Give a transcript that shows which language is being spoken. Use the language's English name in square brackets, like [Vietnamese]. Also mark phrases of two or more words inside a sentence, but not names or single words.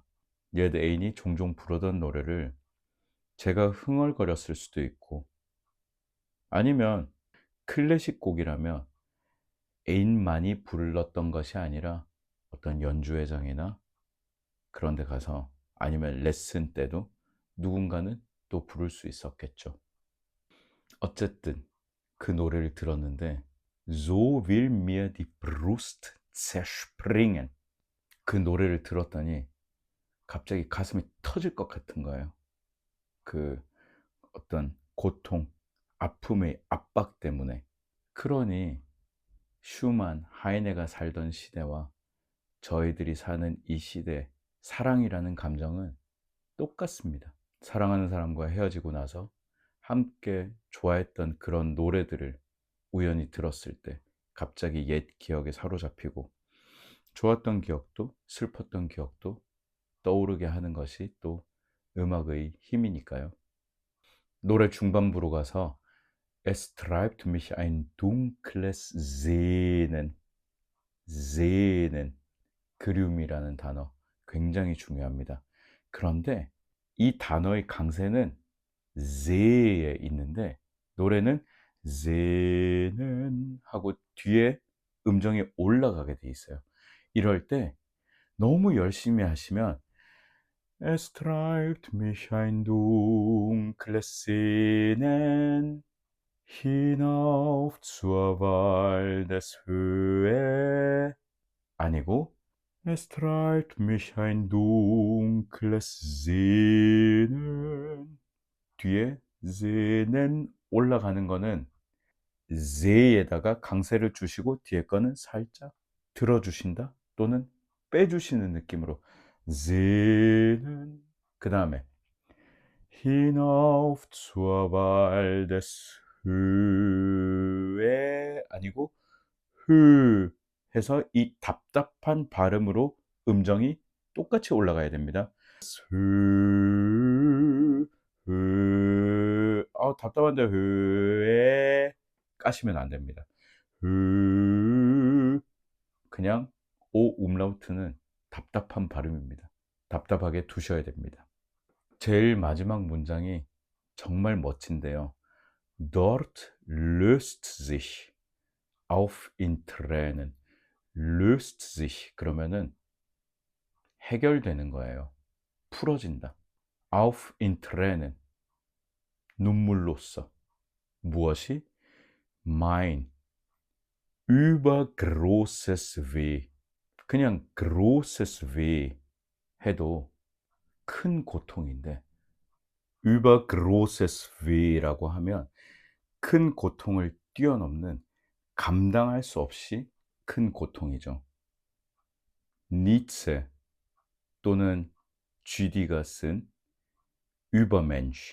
[Korean] 옛 애인이 종종 부르던 노래를 제가 흥얼거렸을 수도 있고, 아니면 클래식 곡이라면 애인만이 불렀던 것이 아니라 어떤 연주회장이나 그런 데 가서, 아니면 레슨 때도 누군가는 또 부를 수 있었겠죠. 어쨌든 그 노래를 들었는데 [German] So will mir die Brust zerspringen. [Korean] 그 노래를 들었더니 갑자기 가슴이 터질 것 같은 거예요. 그 어떤 고통, 아픔의 압박 때문에. 그러니 슈만, 하이네가 살던 시대와 저희들이 사는 이 시대 사랑이라는 감정은 똑같습니다. 사랑하는 사람과 헤어지고 나서 함께 좋아했던 그런 노래들을 우연히 들었을 때 갑자기 옛 기억에 사로잡히고 좋았던 기억도 슬펐던 기억도 떠오르게 하는 것이 또 음악의 힘이니까요. 노래 중반부로 가서 [German] Es treibt mich ein dunkles Sehnen, [Korean] 그리움이라는 단어 굉장히 중요합니다. 그런데 이 단어의 강세는 세에 있는데 노래는 Sehnen 하고 뒤에 음정이 올라가게 돼 있어요. 이럴 때 너무 열심히 하시면 [German] Es treibt mich ein dunkles Sehnen hinauf zur [Korean] Waldeshöhe 아니고 [German] Es treibt mich ein dunkles Sehnen [Korean] 뒤에 Sehnen 올라가는 거는 세에다가 강세를 주시고 뒤에 거는 살짝 들어주신다 또는 빼주시는 느낌으로 Sehnen 그 다음에 [German] hinauf zur [Korean] Waldeshöhe 아니고 흐 해서 이 답답한 발음으로 음정이 똑같이 올라가야 됩니다. 흐, 답답한데 흐에 까시면 안 됩니다. 흐 그냥 오 음라우트는 답답한 발음입니다. 답답하게 두셔야 됩니다. 제일 마지막 문장이 정말 멋진데요. [German] Dort löst sich auf in Tränen. löst sich [Korean] 그러면은 해결되는 거예요. 풀어진다. [German] auf in Tränen [Korean] 눈물로써 무엇이? [German] mein übergroßes Weh [Korean] 그냥 [German] großes Weh [Korean] 해도 큰 고통인데 [German] übergroßes Weh [Korean] 라고 하면 큰 고통을 뛰어넘는 감당할 수 없이 큰 고통이죠. 니체 또는 GD가 쓴 Übermensch.